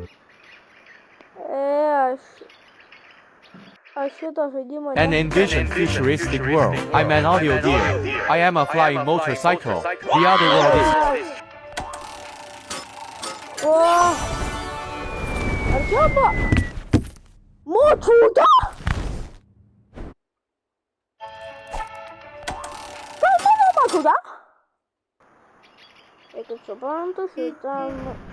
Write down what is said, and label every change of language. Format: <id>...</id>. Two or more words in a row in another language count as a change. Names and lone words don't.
<lt>Aš šitą žaidimą...</lt> <en>An envisioned futuristic world. I'm an audio deer. I am a flying motorcycle. The other world is...</en> <lt>O! Ar čia buvo? Močiutė? Tai mano močiutė? Tai kaip suprantu, šitam...</lt>